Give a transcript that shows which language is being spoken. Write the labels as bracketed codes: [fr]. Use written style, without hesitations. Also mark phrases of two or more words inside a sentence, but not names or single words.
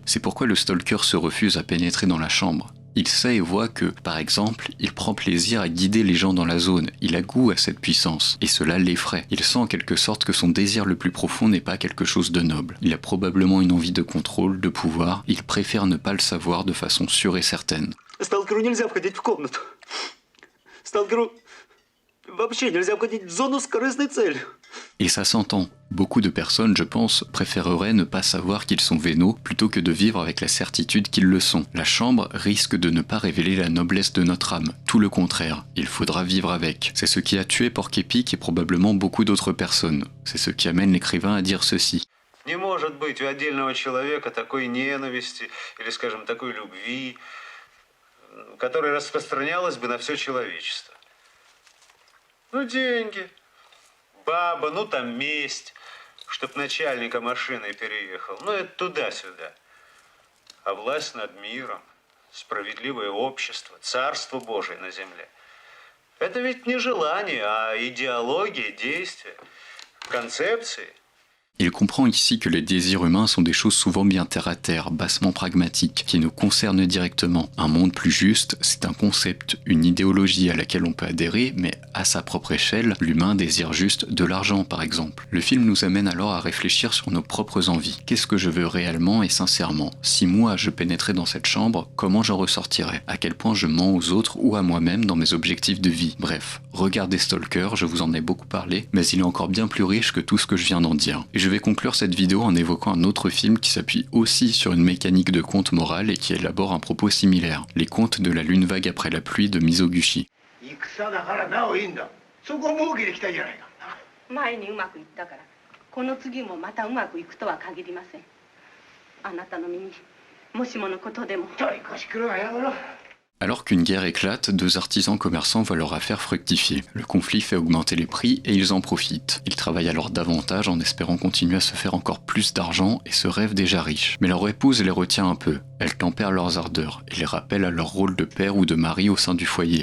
[fr] C'est pourquoi le stalker se refuse à pénétrer dans la chambre. Il sait et voit que, par exemple, il prend plaisir à guider les gens dans la zone. Il a goût à cette puissance, et cela l'effraie. Il sent en quelque sorte que son désir le plus profond n'est pas quelque chose de noble. Il a probablement une envie de contrôle, de pouvoir. Il préfère ne pas le savoir de façon sûre et certaine. [ru] Сталкеру нельзя входить в комнату. Сталкеру вообще нельзя входить в зону с корыстной целью. [fr] Et ça s'entend. Beaucoup de personnes, je pense, préféreraient ne pas savoir qu'ils sont vénaux plutôt que de vivre avec la certitude qu'ils le sont. La chambre risque de ne pas révéler la noblesse de notre âme. Tout le contraire, il faudra vivre avec. C'est ce qui a tué Porc-Épic et probablement beaucoup d'autres personnes. C'est ce qui amène l'écrivain à dire ceci. [ru] Не может быть у отдельного человека такой ненависти или, скажем, такой любви, которая распространялась бы на все человечество. Ну, деньги, баба, ну, там месть, чтоб начальника машиной переехал. Ну, это туда-сюда. А власть над миром, справедливое общество, царство Божие на земле. Это ведь не желание, а идеология, действия, концепции. [fr] Il comprend ici que les désirs humains sont des choses souvent bien terre-à-terre, bassement pragmatiques, qui nous concernent directement. Un monde plus juste, c'est un concept, une idéologie à laquelle on peut adhérer, mais à sa propre échelle, l'humain désire juste de l'argent par exemple. Le film nous amène alors à réfléchir sur nos propres envies. Qu'est-ce que je veux réellement et sincèrement? Si moi je pénétrais dans cette chambre, comment j'en ressortirais? À quel point je mens aux autres ou à moi-même dans mes objectifs de vie? Bref, regardez Stalker, je vous en ai beaucoup parlé, mais il est encore bien plus riche que tout ce que je viens d'en dire. Et je vais conclure cette vidéo en évoquant un autre film qui s'appuie aussi sur une mécanique de conte moral et qui élabore un propos similaire, Les Contes de la lune vague après la pluie de Mizoguchi. [ja] 前にうまくいったからこの次もまたうまくいくとは限りません。あなたの身にもしものことでも。 [fr] Alors qu'une guerre éclate, deux artisans commerçants voient leur affaire fructifier. Le conflit fait augmenter les prix et ils en profitent. Ils travaillent alors davantage en espérant continuer à se faire encore plus d'argent et se rêvent déjà riches. Mais leur épouse les retient un peu. Elle tempère leurs ardeurs et les rappelle à leur rôle de père ou de mari au sein du foyer.